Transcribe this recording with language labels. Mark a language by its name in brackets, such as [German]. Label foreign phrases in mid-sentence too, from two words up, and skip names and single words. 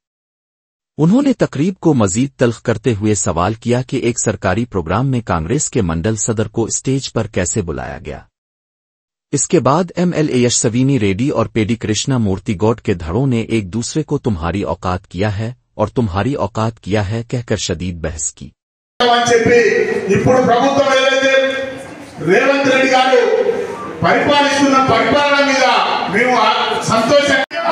[Urdu] انہوں نے تقریب کو مزید تلخ کرتے ہوئے سوال کیا کہ ایک سرکاری پروگرام میں کانگریس کے منڈل صدر کو اسٹیج پر کیسے بلایا گیا۔ اس کے بعد MLA یشسوینی ریڈی اور پیڈی کرشنا مورتی گوڈ کے دھڑوں نے ایک دوسرے کو تمہاری اوقات کیا ہے اور تمہاری اوقات کیا ہے کہہ کر شدید بحث کی۔ [Telugu] ఇప్పుడు ప్రభుత్వం ఏదైతే రేవంత్ రెడ్డి గారు పరిపాలిస్తున్న పరిపాలన మీద మేము సంతోషంగా